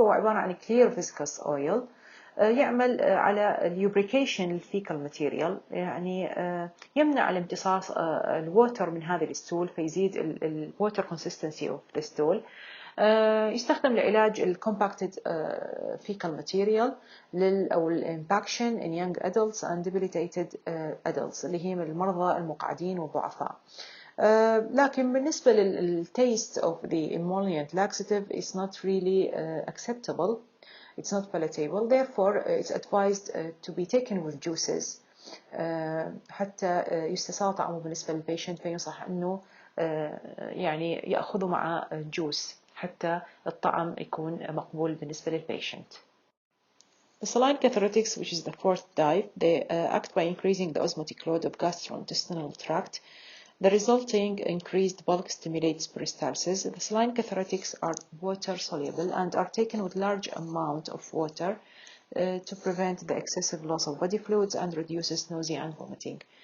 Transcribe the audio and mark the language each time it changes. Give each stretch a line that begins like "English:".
Arabic: هو عبارة عن
English: clear viscous oil
Arabic: يعمل على lubrication الفيكال ماتيريال، يعني يمنع الامتصاص الووتر من هذا الستول فيزيد الووتر
English: consistency of the stool.
Arabic: يستخدم لعلاج الcompacted fecal material أو الامباكشن
English: in young adults and debilitated adults
Arabic: اللي هي المرضى المقعدين والضعفاء. لكن بالنسبة
English: للtaste of the emollient laxative is not really acceptable. It's not palatable, therefore it's advised to be taken with juices
Arabic: حتى يستساغ طعمه بالنسبة للبيشنت، فينصح أنه يعني يأخذه مع جوس حتى الطعم يكون مقبول بالنسبة للبيشنت.
English: The saline cathartics, which is the fourth type, they act by increasing the osmotic load of gastrointestinal tract. The resulting increased bulk stimulates peristalsis. The saline cathartics are water soluble and are taken with large amount of water to prevent the excessive loss of body fluids and reduces nausea and vomiting.